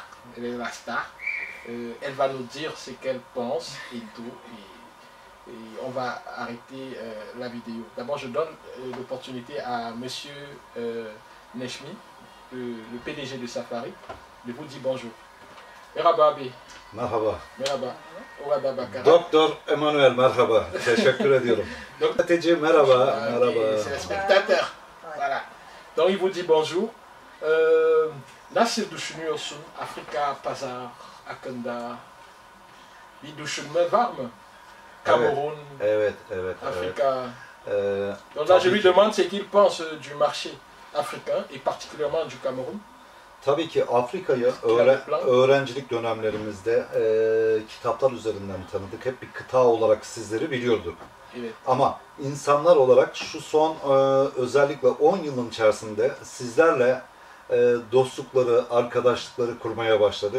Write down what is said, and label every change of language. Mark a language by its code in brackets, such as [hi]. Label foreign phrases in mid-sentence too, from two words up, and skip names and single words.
[fr] Elle est la star. Elle va nous dire ce qu'elle pense et tout. Et on va arrêter la vidéo. D'abord, je donne l'opportunité à Monsieur Neshmi, le PDG de Safari, de vous dire bonjour. [tr] Merhaba abi. Merhaba. Merhaba. Orada bakarak. Doktor Emanuel merhaba. Teşekkür ediyorum. Hatice merhaba. Merhaba. [fr] C'est le spectateur. Voilà. Donc il vous dit bonjour. [tr] Nasıl düşünüyorsun Afrika pazar hakkında? Bir düşünme var mı? Cameroun, Evet. Afrika. Ee, [fr] Donc là je lui [tr] tabii ki- [fr] demande ce qu'il pense du marché africain et particulièrement du Cameroun. [tr] Tabii ki Afrika'yı öğrencilik dönemlerimizde kitaplar üzerinden tanıdık. Hep bir kıta olarak sizleri biliyorduk. Evet. Ama insanlar olarak şu son özellikle 10 yılın içerisinde sizlerle dostlukları, arkadaşlıkları kurmaya başladık.